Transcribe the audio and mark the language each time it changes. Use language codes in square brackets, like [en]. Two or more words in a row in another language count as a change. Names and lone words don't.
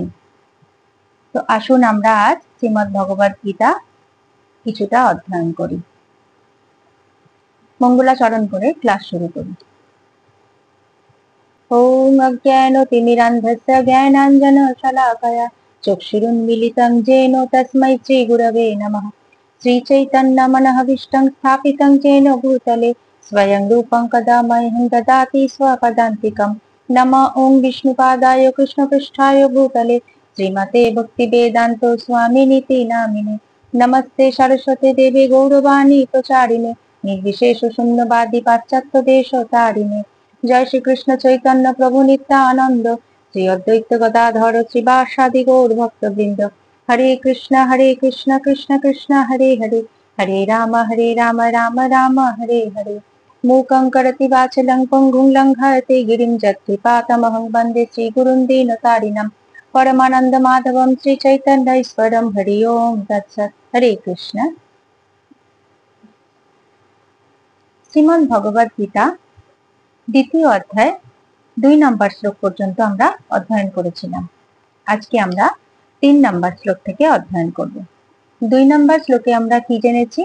[bn] তো আসুন আমরা আজ শ্রীমদ্ ভগবদ গীতা কিছুটা অধ্যয়ন করি। মঙ্গলাচরণ করে ক্লাস শুরু করি। [sa] ওম অজ্ঞানতিমিরান্ধস্য জ্ঞানাঞ্জনশলাকয়া চক্ষুরুন্মিলিतं येन तस्मै श्रीगुरवे नमः। श्रीचैतन्यमनःभीष्टं स्थापितं येन भूतले स्वयं रूपं कदा मह्यं ददाति स्वपदान्तिकं। नमः ॐ विष्णुपादाय कृष्णपृष्ठाय भूतले श्रीमते भक्तिवेदान्त स्वामिनिति नामिने। नमस्ते सरस्वती देवी गौरवाणी प्रचारिणे निर्विशेष शून्यवादी पाश्चात्य देशतारिणे। जय श्री कृष्ण चैतन्य प्रभु नित्यानंद श्री अद्वैत गदाधर श्रीवासादि गौर भक्तवृंद। हरे कृष्ण कृष्ण कृष्ण हरे हरे, हरे राम राम राम हरे हरे। मूकं करोति वाचालं पङ्गुं लङ्घयते गिरिं यत्कृपातमहं वन्दे श्रीगुरुं दीनतारिणं। परमानंद माधवं श्री चैतन्य ईश्वरं। हरि ओम तत्सत्। हरे कृष्ण। [bn] শ্রীমদ্ ভগবদ গীতা দ্বিতীয় অধ্যায় 2 নম্বর শ্লোক পর্যন্ত আমরা অধ্যয়ন করেছিলাম। আজকে আমরা 3 নম্বর শ্লোক থেকে অধ্যয়ন করব। 2 নম্বর শ্লোকে আমরা কি জেনেছি?